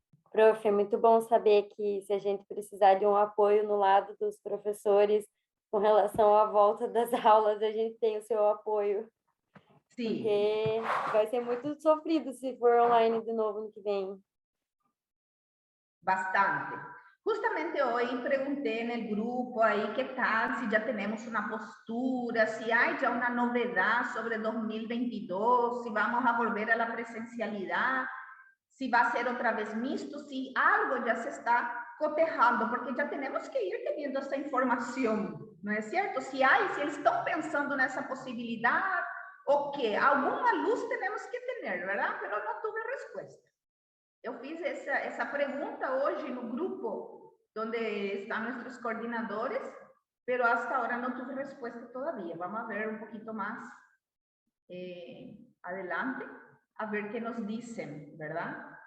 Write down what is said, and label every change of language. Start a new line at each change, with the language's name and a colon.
Portuguese: Prof, é muito bom saber que se a gente precisar de um apoio no lado dos professores com relação à volta das aulas, a gente tem o seu apoio. Sim. Porque vai ser muito sofrido se for online de novo no que vem. Bastante.
Spanish: Justamente hoy pregunté en el grupo ahí qué tal, si ya tenemos una postura, si hay ya una novedad sobre 2022, si vamos a volver a la presencialidad, si va a ser otra vez mixto, si algo ya se está cotejando, porque ya tenemos que ir teniendo esa información, ¿no es cierto? Si
Portuguese: eles
Spanish: están pensando
Portuguese: nessa
Spanish: posibilidad,
Portuguese: o que alguma
Spanish: luz tenemos que tener, ¿verdad? Pero no tuve respuesta.
Portuguese: Eu fiz essa pergunta hoje no grupo, onde estão nossos coordenadores, mas
Spanish: hasta
Portuguese: agora não tive resposta
Spanish: todavía.
Portuguese: Vamos ver um pouquinho mais
Spanish: adelante, a ver que
Portuguese: nos dizem,
Spanish: ¿verdad?